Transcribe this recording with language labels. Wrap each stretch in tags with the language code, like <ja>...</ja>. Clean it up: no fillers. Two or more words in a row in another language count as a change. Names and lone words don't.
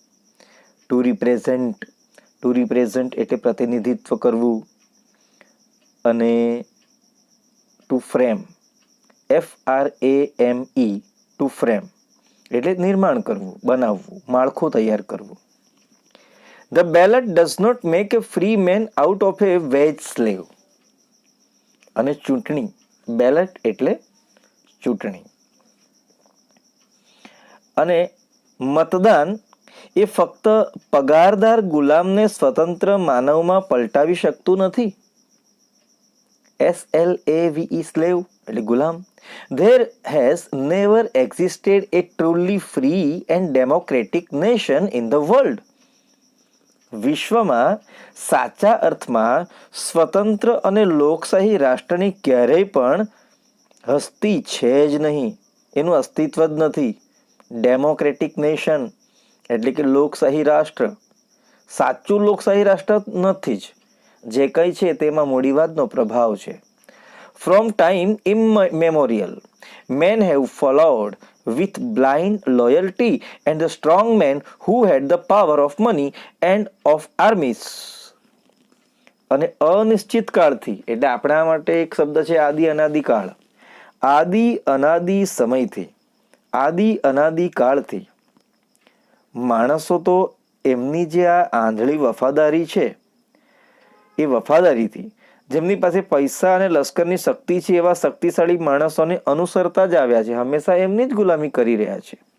<en>to represent</en> <gu>એટલે પ્રતિનિધિત્વ કરવું. અને</gu> <en>to frame,</en> <gu>FRAME,</gu> <en>to frame</en> <gu>એટલે નિર્માણ કરવું, બનાવવું, માળખું તૈયાર કરવું.</gu> <en>The ballot does not make a free man out of a wage slave.</en> <gu>અને ચૂંટણી, બેલેટ એટલે ચૂંટણી. અને મતદાન એ ફક્ત પગારદાર ગુલામને સ્વતંત્ર માનવમાં પલટાવી શકતું નથી.</gu> <en>SLAVE slave</en> <gu>એટલે ગુલામ.</gu> <en>There has never existed a truly free and democratic nation in the world.</en> <gu>વિશ્વમાં સાચા અર્થમાં સ્વતંત્ર અને લોકશાહી રાષ્ટ્રની ક્યારેય પણ હસ્તી છે જ નહીં, એનું અસ્તિત્વ જ નથી.</gu> <en>democratic nation</en> <gu>એટલે કે લોકશાહી રાષ્ટ્ર સાચું લોકશાહી રાષ્ટ્ર નથી જ. જે કંઈ છે તેમાં મૂડીવાદનો પ્રભાવ છે.</gu> <en>from time immemorial men have followed with blind loyalty and the strong men who had the power of money and of armies.</en> <gu>અને અનિશ્ચિત કાળથી એટલે આપણા માટે એક શબ્દ છે આદિ અનાદિ કાળ. આદિ અનાદિ સમયથી, આદિ અનાદિ કાળથી માણસો તો એમની જે આ આંધળી વફાદારી છે એ વફાદારીથી જેમની પાસે પૈસા અને લશ્કરની શક્તિ છે એવા શક્તિશાળી માણસોને અનુસરતા જ આવ્યા છે, હંમેશા એમની જ ગુલામી કરી રહ્યા છે.</gu>